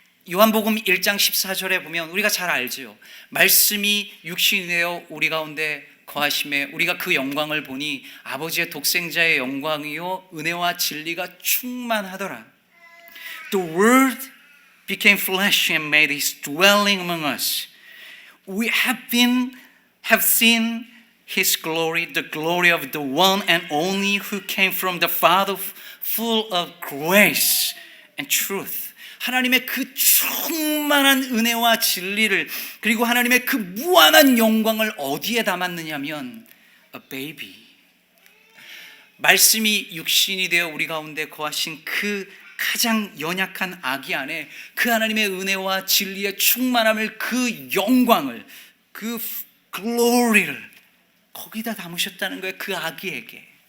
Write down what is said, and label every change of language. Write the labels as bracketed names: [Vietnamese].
[Korean] 요한복음 1장 14절에 보면 우리가 잘 알죠. 말씀이 육신이 되어 우리 가운데 거하심에 우리가 그 영광을 보니 아버지의 독생자의 영광이요 은혜와 진리가 충만하더라. [English] The Word became flesh and made His dwelling among us. We have seen His glory, the glory of the one and only who came from the Father, full of grace and truth. [Korean] 하나님의 그 충만한 은혜와 진리를, 그리고 하나님의 그 무한한 영광을 어디에 담았느냐면 [English] a baby. [Korean] 말씀이 육신이 되어 우리 가운데 거하신 그 가장 연약한 아기 안에 그 하나님의 은혜와 진리의 충만함을, 그 영광을, 그 글로리를 거기다 담으셨다는 거예요. 그 아기에게.